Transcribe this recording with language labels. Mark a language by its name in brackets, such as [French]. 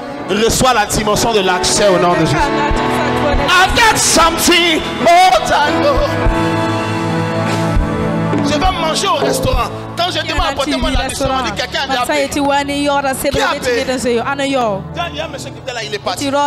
[French] Reçois la dimension de l'accès au nom de Jésus. [English] I've got something more than gold. [French] Je vais manger au restaurant. Quand je demande apportez-moi la mission, on dit quelqu'un a appelé. Qui a appelé? Il y a un monsieur qui était là, il est parti.